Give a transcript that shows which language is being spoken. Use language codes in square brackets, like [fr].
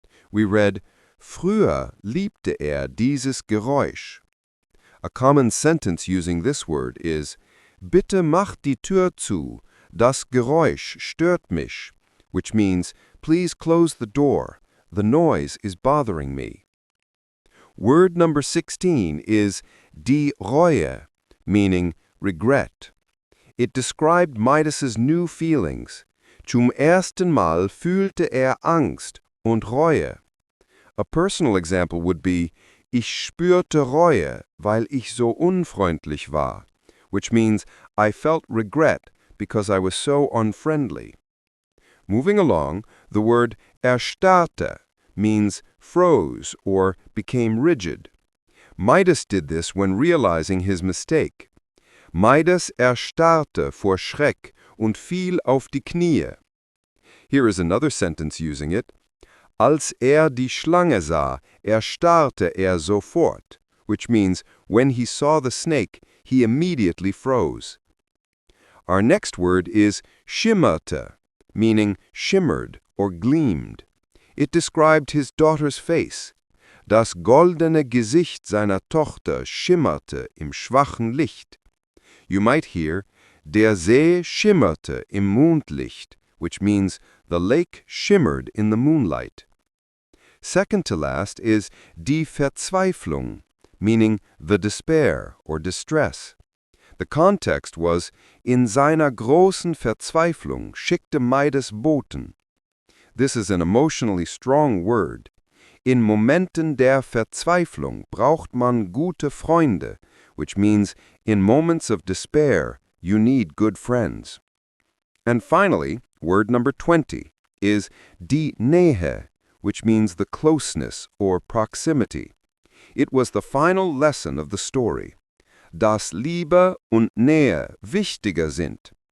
[en] We read, [de] früher liebte dieses Geräusch. [en] A common sentence using this word is, [de] bitte mach die Tür zu, das Geräusch stört mich, [en] which means, please close the door, the noise is bothering me. Word number 16 is die Reue, meaning regret. It described Midas's new feelings. [de] Zum ersten Mal fühlte Angst und Reue. [en] A personal example would be, [de] ich spürte Reue, weil ich so unfreundlich war, [en] which means I felt regret because I was so unfriendly. Moving along, the word erstarrte means froze or became rigid. Midas did this when realizing his mistake. [de] Midas erstarrte vor Schreck und fiel auf die Knie. [en] Here is another sentence using it. [de] Als die Schlange sah, erstarrte sofort, [en] which means when he saw the snake, he immediately froze. Our next word is schimmerte, meaning shimmered or gleamed. It described his daughter's face. [de] Das goldene Gesicht seiner Tochter schimmerte im schwachen Licht. [en] You might hear, [de] der See schimmerte im Mondlicht, [en] which means the lake shimmered in the moonlight. Second to last is die Verzweiflung, meaning the despair or distress. The context was, [de] in seiner großen Verzweiflung schickte Midas Boten. [en] This is an emotionally strong word. [de] In Momenten der Verzweiflung braucht man gute Freunde, [en] which means in moments of despair, you need good friends. And finally, word number 20 is die Nähe, which means the closeness or proximity. It was the final lesson of the story. [de] Dass Liebe und Nähe wichtiger sind.